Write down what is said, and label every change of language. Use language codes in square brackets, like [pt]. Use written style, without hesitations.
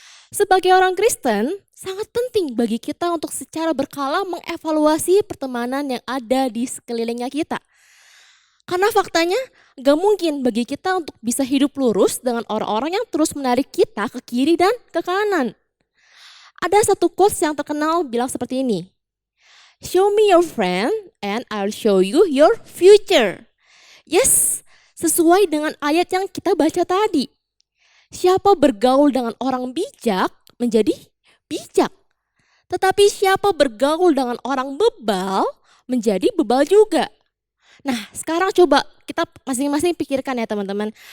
[id] Sebagai orang Kristen, sangat penting bagi kita untuk secara berkala mengevaluasi pertemanan yang ada di sekelilingnya kita. Karena faktanya gak mungkin bagi kita untuk bisa hidup lurus dengan orang-orang yang terus menarik kita ke kiri dan ke kanan. Ada satu quotes yang terkenal bilang seperti ini. [en] Show me your friend and I'll show you your future. [id] Yes, sesuai dengan ayat yang kita baca tadi. Siapa bergaul dengan orang bijak menjadi bijak. Tetapi siapa bergaul dengan orang bebal menjadi bebal juga. Nah, sekarang coba kita masing-masing pikirkan ya teman-teman.